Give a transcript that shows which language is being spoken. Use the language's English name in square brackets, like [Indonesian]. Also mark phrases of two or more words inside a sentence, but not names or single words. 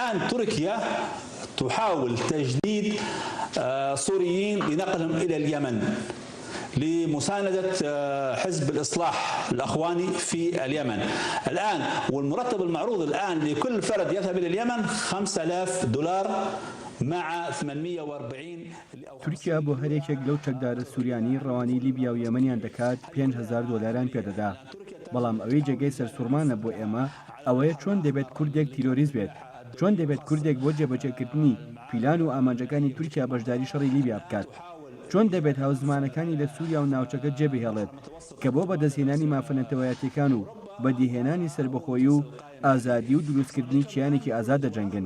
[Arabic] الآن تركيا تحاول تجنيد سوريين لنقلهم إلى اليمن لمساندة حزب الإصلاح الأخواني في اليمن الآن. والمرتب المعروض الآن لكل فرد يذهب إلى اليمن $5000 مع 840. [Central Kurdish] تورکیا بۆ هەرێکێک لەو چەکدارە سووریانی ڕەوانی لیبیا و یەمەنیان دەکات $5000 پێدەدا. بەڵام ئەوەی جێگەی سەرسوورمانە بۆ ئێمە ئەوەیە چۆن دەبێت کوردێک تیرۆریست بێت، چۆن دەبێت کوردێک بۆ جێبەجێکردنی پیلان و ئامانجەکانی تورکیا بەشداری شەڕی لیبیا بکات، چۆن دەبێت هاوزمانەکانی لە سووریا و ناوچەکە جێبهێڵێت کە بۆ بەدەستهێنانی مافەنەتەوەیەتیەکان و بەدیهێنانی سربەخۆیی و ئازادی و دروستکردنی کیانێکی ئازاد دەجەنگن.